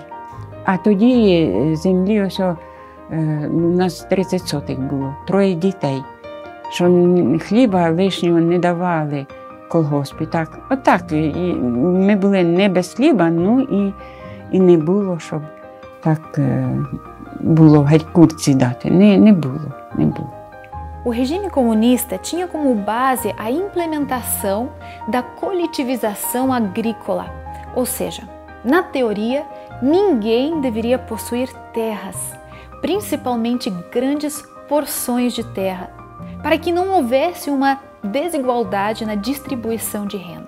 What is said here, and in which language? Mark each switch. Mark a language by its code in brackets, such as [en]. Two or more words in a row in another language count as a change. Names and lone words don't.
[uk] А тоді землі ось, у нас 30 сотих було, 3 дітей, що хліба лишнього не давали колгоспі. Отак, ми були не без хліба, і не було, щоб так було геть курці дати. Не було. [pt] O regime comunista tinha como base a implementação da coletivização agrícola, ou seja, na teoria, ninguém deveria possuir terras, principalmente grandes porções de terra, para que não houvesse uma desigualdade na distribuição de renda.